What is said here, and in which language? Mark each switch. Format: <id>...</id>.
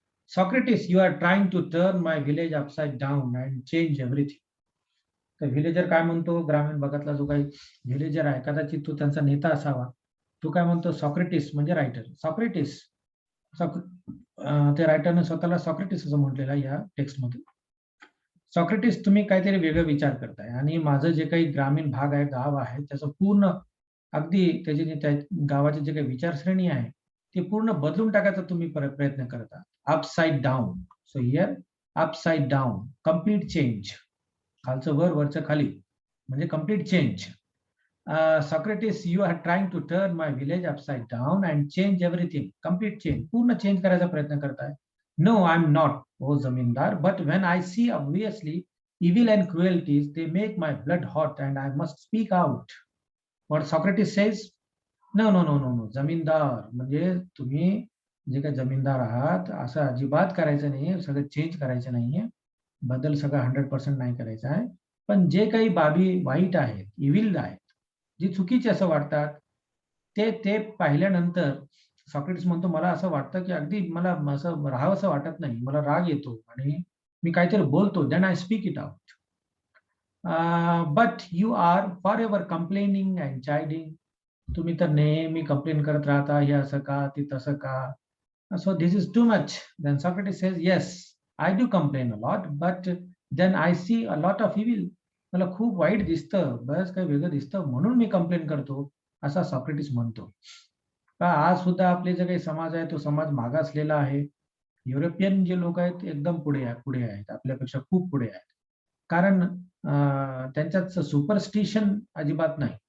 <en>Socrates, you are trying to turn my village upside down and change everything.</en> <mr>तर व्हिलेजर काय म्हणतो, ग्रामीण भागातला जो काही व्हिलेजर आहे, कदाचित तो त्यांचा नेता असावा, तो काय म्हणतो, सॉक्रेटिस म्हणजे रायटर, सॉक्रेटिस. त्या रायटरने स्वतःला सॉक्रेटिस असं म्हटलेलं आहे या टेक्स्टमध्ये. सॉक्रेटिस, तुम्ही काहीतरी वेगळा विचार करताय आणि माझं जे काही ग्रामीण भाग आहे, गाव आहे, त्याचं पूर्ण अगदी त्या गावाची जे काही विचारसरणी आहे ते पूर्ण बदलून टाकायचा तुम्ही प्रयत्न करता.</mr> <en>Upside down. So here upside down, complete change.</en> <mr>खालचं वर, वरचं खाली, म्हणजे complete change.</mr> <en>Socrates, you are trying to turn my village upside down and change everything.</en> <mr>Complete change, पूर्ण चेंज करायचा प्रयत्न करताय.</mr> <en>No, I am not, oh zamindar, but when I see obviously evil and cruelties, they make my blood hot and I must speak out. What Socrates says, no,</en> <mr>जमीनदार म्हणजे तुम्ही जे काही जमीनदार आहात असं अजिबात करायचं नाहीये, सगळं चेंज करायचं नाहीये, बदल सगळं 100% नाही करायचा आहे. पण जे काही बाबी वाईट आहेत, इव्हिल आहेत, जी चुकीची असं वाटतात, ते पाहिल्यानंतर सॉक्रेटिस म्हणतो, मला असं वाटतं की अगदी मला असं राहावंसं वाटत नाही, मला राग येतो आणि मी काहीतरी बोलतो,</mr> <en>Then I speak it out. But you are for ever complaining and chiding.</en> <mr>तुम्ही तर नेहमी कंप्लेन करत राहता, हे असं का, ते तसं का.</mr> <en>So this is too much. Then Socrates says, yes, I do complain a lot, but then I see a lot of evil.</en> <mr>मला खूप वाईट दिसतं, बरंच काही वेगळं दिसतं, म्हणून मी कंप्लेन करतो, असा सॉक्रेटिस म्हणतो. आज सुद्धा आपले जे काही समाज आहे, तो समाज मागासलेला आहे. युरोपियन जे लोक आहेत एकदम पुढे आहेत, आपल्यापेक्षा खूप पुढे आहेत. कारण त्यांच्यात सुपरस्टिशन अजिबात नाही.</mr>